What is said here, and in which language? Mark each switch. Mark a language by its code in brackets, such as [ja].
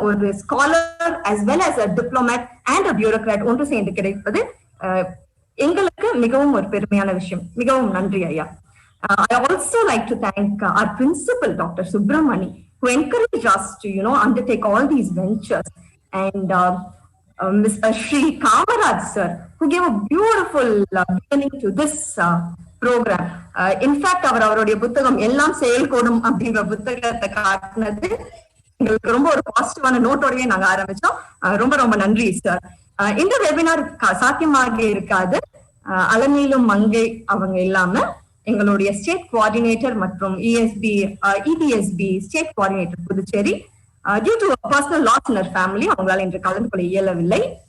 [ta] ஒரு scholar [en] as well as a diplomat and a bureaucrat [ta] ஒன்று சேர்ந்து கிடைப்பது எங்களுக்கு மிகவும் ஒரு பெருமையான விஷயம். மிகவும் நன்றி ஐயா. [en] I also like to thank our principal, Dr. Subramani, who encouraged us to, undertake all these ventures, and Mr. Shri Kamaraj sir, who gave a beautiful beginning to this program. In fact, [ta] அவருடைய புத்தகம் எல்லாம் செயல்கூடும் அப்படிங்கிற புத்தகத்தை காட்டினது எங்களுக்கு ரொம்ப ஒரு பாசிட்டிவான நோட்டோடவே நாங்க ஆரம்பிச்சோம். ரொம்ப ரொம்ப நன்றி சார். இந்த வெபினார் சாத்தியமாக இருக்காது அலமேலும் மங்கை அவங்க இல்லாம எங்களுடைய ஸ்டேட் கோஆர்டினேட்டர் மற்றும் EBSB state coordinator Puducherry [en] due to personal loss in her family [ta] அவங்களால இன்று கலந்து கொள்ள இயலவில்லை.